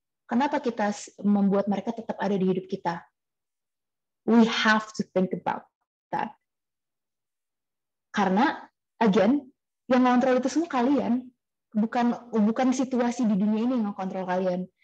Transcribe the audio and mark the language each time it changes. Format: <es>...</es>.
<id>Kenapa kita membuat mereka tetap ada di hidup kita?</id> <en>We have to think about that.</en> <id>Karena, again, yang ngontrol itu semua kalian. Bukan situasi di dunia ini yang ngontrol kalian.</id>